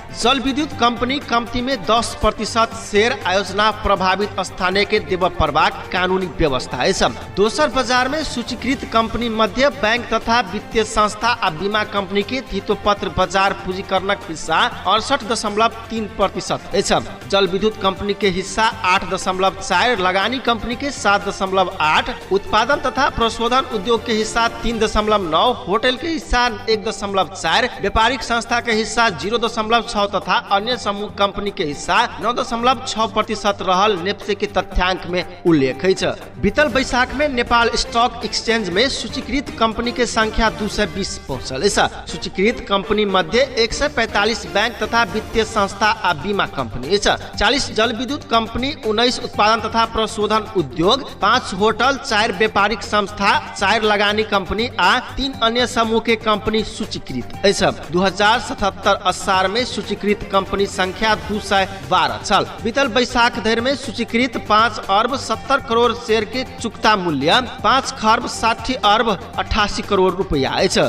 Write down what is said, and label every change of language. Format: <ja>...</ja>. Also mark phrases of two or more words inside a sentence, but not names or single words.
<mai>जल विद्युत कंपनी कम्ती में 10% शेयर आयोजना प्रभावित स्थानीय के देव पड़बाक कानूनी व्यवस्था अछि। दोसर बाजार में सूचीकृत कंपनी मध्य बैंक तथा वित्तीय संस्था आ बीमा कंपनी के धितोपत्र बाजार पूंजीकरणक हिस्सा 68.3% अछि। जल विद्युत कंपनी के हिस्सा 8.4, लगानी कंपनी के 7.8, उत्पादन तथा प्रशोधन उद्योग के हिस्सा 3.9, होटल के हिस्सा 1.4, व्यापारिक संस्था के हिस्सा 0.6 तथा अन्य समूह कंपनी के हिस्सा 9.6% रहल नेप्से के तथ्यांक में उल्लेख अछि। बीतल बैसाख में नेपाल स्टॉक एक्सचेंज में सूचीकृत कंपनी के संख्या 220 पहुंचल अछि। सूचीकृत कंपनी मध्य 145 बैंक तथा वित्तीय संस्था आ बीमा कंपनी अछि। 40 जल विद्युत कंपनी, 19 उत्पादन तथा प्रशोधन उद्योग, 5 होटल, 4 व्यापारिक संस्था, 4 लगानी कंपनी आ 3 अन्य समूह के कंपनी सूचीकृत अछि। 2077 असार में सूचीकृत कंपनी संख्या 212 छल। बीतल बैसाख धरि में सूचीकृत 5 अरब 70 करोड़ शेयर के चुकता मूल्य 5 खरब 60 अरब 88 करोड़ रुपया अछि।</mai>